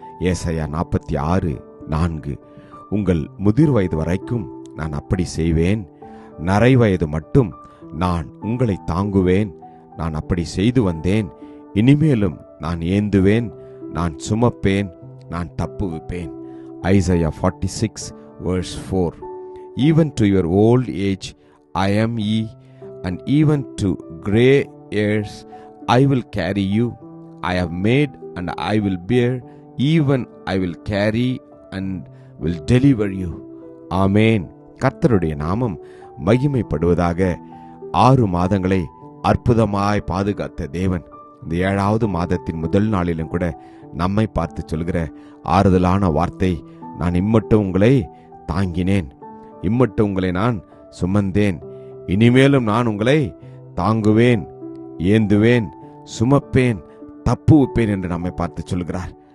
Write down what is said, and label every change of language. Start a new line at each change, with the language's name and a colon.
Tamil: ஏசாயா 46:4 உங்கள் முதிர் வயது வரைக்கும் நான் அப்படி செய்வேன், நரை வயது மட்டும் நான் உங்களை தாங்குவேன். நான் அப்படி செய்து வந்தேன், இனிமேலும் நான் ஏந்துவேன், நான் சுமப்பேன், நான் தப்புவிப்பேன்.
English: Isaiah 46:4 Even to your old age I am ye, and even to grey hairs I will carry you. I have made and I will bear, even I will carry and will deliver you.
Tamil: ஆமென். கர்த்தருடைய நாமம் மகிமைப்படுவதாக. 6 மாதங்களை அற்புதமாய் பாதுகாத்த தேவன் இந்த 7வது மாதத்தின் முதல் நாளிலும் கூட நம்மை பார்த்து சொல்கிற ஆறுதலான வார்த்தை, நான் இம்மட்டும் உங்களை தாங்கினேன், இம்மட்டும் உங்களை நான் சுமந்தேன், இனிமேலும் நான் உங்களை தாங்குவேன், ஏந்துவேன், சுமப்பேன், தப்புவிப்பேன் என்று நம்மை பார்த்து சொல்கிறார்.